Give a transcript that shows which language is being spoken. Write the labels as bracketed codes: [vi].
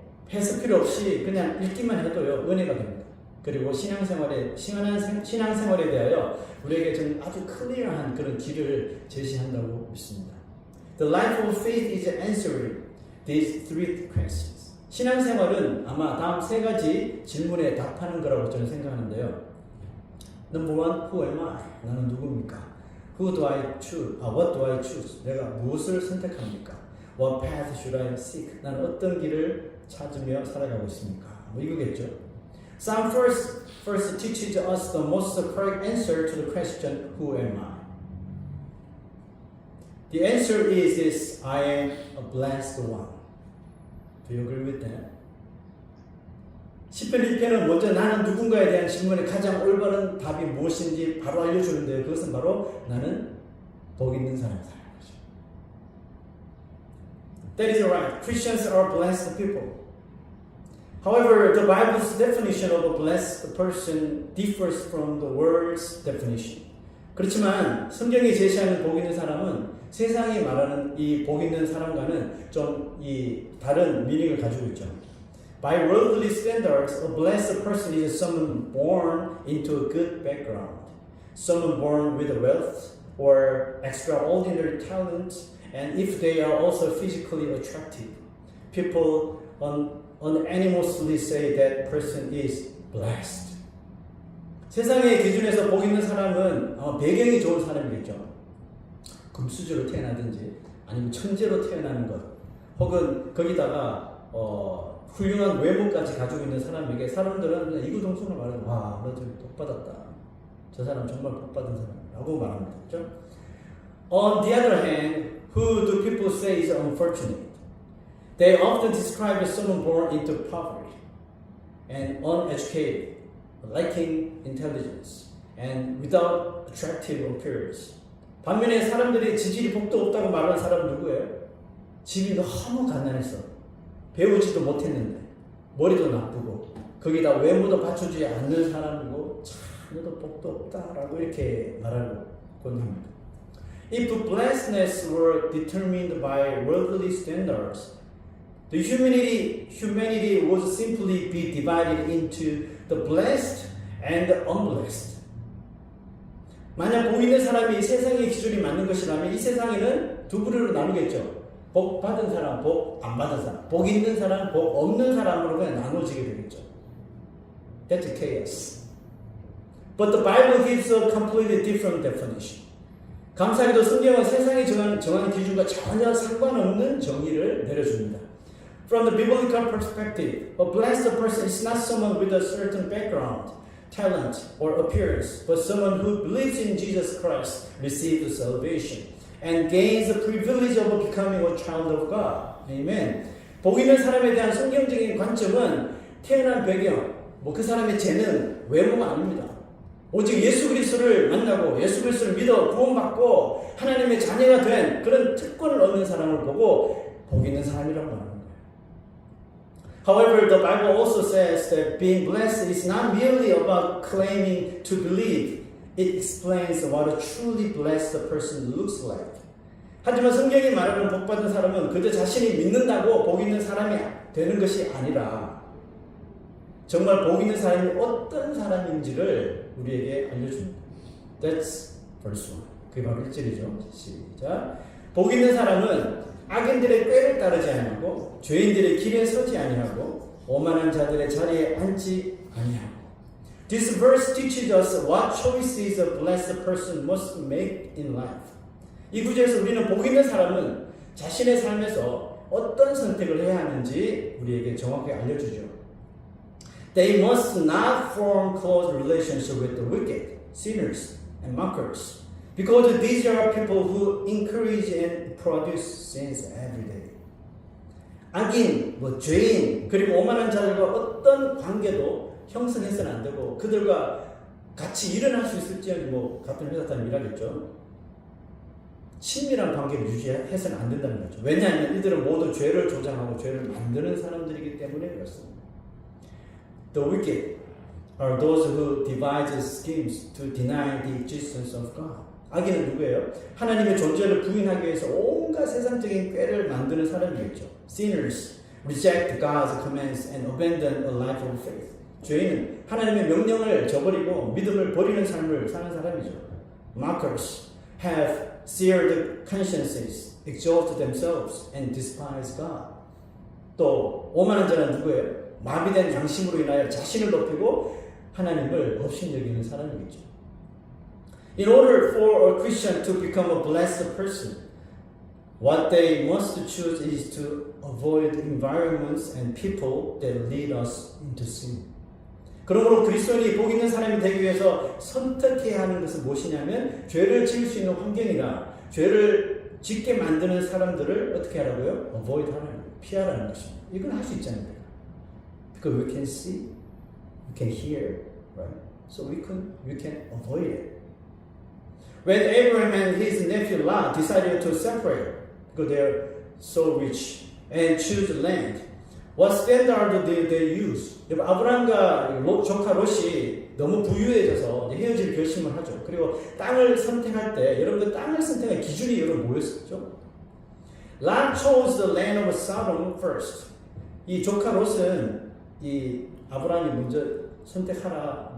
[ko] 해석 필요 없이 그냥 읽기만 해도요 은혜가 됩니다. 그리고 신앙생활에 대하여 우리에게 좀 아주 클리어한 그런 길을 제시한다고 믿습니다. [en] The life of faith is answering these three questions. [ko] 신앙생활은 아마 다음 세 가지 질문에 답하는 거라고 저는 생각하는데요. [en] Number one, who am I? [ko] 나는 누굽니까? [en] Who do I choose? What do I choose? [ko] 내가 무엇을 선택합니까? [en] What path should I seek? [ko] 나는 어떤 길을 찾으며 살아가고 있습니까? 뭐 이거겠죠. [en] Psalm first teaches us the most correct answer to the question, who am I? The answer is this, I am a blessed one. Do you agree with that? [ko] 시편 1편은 먼저 나는 누군가에 대한 질문에 가장 올바른 답이 무엇인지 바로 알려주는데요. 그것은 바로 나는 복 있는 사람이라는 거죠. [en] That is right. Christians are blessed people. However, the Bible's definition of a blessed person differs from the world's definition. [ko] 그렇지만 성경이 제시하는 복 있는 사람은 세상이 말하는 이 복 있는 사람과는 좀 이 다른 미닝을 가지고 있죠. [en] By worldly standards, a blessed person is someone born into a good background, someone born with wealth or extraordinary talent, and if they are also physically attractive, people unanimously say that person is blessed. [ko] 세상의 기준에서 복 있는 사람은 배경이 좋은 사람이겠죠. 금수저로 태어나든지 아니면 천재로 태어나는 것, 혹은 거기다가 훌륭한 외모까지 가지고 있는 사람에게 사람들은 그냥 이구동성으로 말하면 와, 너 좀 복받았다. 저 사람 정말 복받은 사람이라고 말합니다. 그렇죠? [en] On the other hand, who do people say is unfortunate? They often describe someone born into poverty and uneducated, lacking intelligence, and without attractive appearance. [ko] 반면에 사람들이 지질이 복도 없다고 말하는 사람은 누구예요? 집이 너무 가난해서 배우지도 못했는데 머리도 나쁘고 거기다 외모도 갖추지 않는 사람이고 자녀도 복도 없다라고 이렇게 말하고 합니다. [en] If blessedness were determined by worldly standards, the humanity would simply be divided into the blessed and the unblessed. [ko] 만약 복 있는 사람이 세상의 기준이 맞는 것이라면 이 세상에는 두 부류로 나누겠죠. 복 받은 사람, 복 안 받은 사람, 복 있는 사람, 복 없는 사람으로 그냥 나눠지게 되겠죠. [en] That's chaos. But the Bible gives a completely different definition. [ko] 감사하게도 성경은 세상이 정하는 기준과 전혀 상관없는 정의를 내려줍니다. [en] From the biblical perspective, a blessed person is not someone with a certain background, talent, or appearance, but someone who believes in Jesus Christ, receives salvation, and gains the privilege of becoming a child of God. Amen. [ko] 복 있는 사람에 대한 성경적인 관점은 태어난 배경, 그 사람의 재능, 외모가 아닙니다. 오직 예수 그리스도를 만나고 예수 그리스도를 믿어 구원받고 하나님의 자녀가 된 그런 특권을 얻는 사람을 보고 복 있는 사람이라고 말하는 거예요. [en] However, the Bible also says that being blessed is not merely about claiming to believe. It explains what a truly blessed person looks like. [ko] 하지만 성경이 말하는 복 받은 사람은 그저 자신이 믿는다고 복 있는 사람이 되는 것이 아니라 정말 복 있는 사람이 어떤 사람인지를 우리에게 알려줍니다. [en] That's verse 1. [ko] 그게 바로 1절이죠. 시작. 복 있는 사람은 악인들의 꾀를 따르지 아니하고 죄인들의 길에 서지 아니하고 오만한 자들의 자리에 앉지 아니하고. [en] This verse teaches us what choices a blessed person must make in life. [ko] 이 구절에서 우리는 복 있는 사람은 자신의 삶에서 어떤 선택을 해야 하는지 우리에게 정확하게 알려주죠. [en] They must not form close relationship with the wicked, sinners, and mockers, because these are people who encourage and produce sins every day. [ko] 악인, 죄인, 그리고 오만한 자들과 어떤 관계도 형성해서는 안 되고 그들과 같이 일어날 수 있을지언정 같은 회사 다니면 일하겠죠. 친밀한 관계를 유지해서는 안 된다는 거죠. 왜냐하면 이들은 모두 죄를 조장하고 죄를 만드는 사람들이기 때문에 그렇습니다. [en] The wicked are those who devise schemes to deny the existence of God. [ko] 악인은 누구예요? 하나님의 존재를 부인하기 위해서 온갖 세상적인 꾀를 만드는 사람이겠죠. Sinners [en] reject God's commands and abandon a life of faith. [ko] 죄인은 하나님의 명령을 저버리고 믿음을 버리는 삶을 사는 사람이죠. [en] Mockers have seared consciences, exalt themselves, and despise God. [ko] 또 오만한 자는 누구예요? 마비된 양심으로 인하여 자신을 높이고 하나님을 업신여기는 사람이겠죠. [en] In order for a Christian to become a blessed person, what they must choose is to avoid environments and people that lead us into sin. [ko] 그러므로 그리스도인이 복 있는 사람이 되기 위해서 선택해야 하는 것은 무엇이냐면 죄를 지을 수 있는 환경이나 죄를 짓게 만드는 사람들을 어떻게 하라고요? avoid 하라는 거예요. 피하라는 것입니다. 이건 할 수 있잖아요. [en] Because we can see, we can hear, right? So we can avoid it. When Abraham and his nephew Lot decided to separate, because they're so rich, and choose land, what standard did they use? [ko] 아브라함과 조카 롯이 너무 부유해져서 헤어질 결심을 하죠. 그리고 땅을 선택할 때 여러분들 땅을 선택할 기준이 여러분 뭐였죠? [en] Lot chose the land of Sodom first. [ko] 이 조카 롯은 이 아브라함이 먼저 선택하라.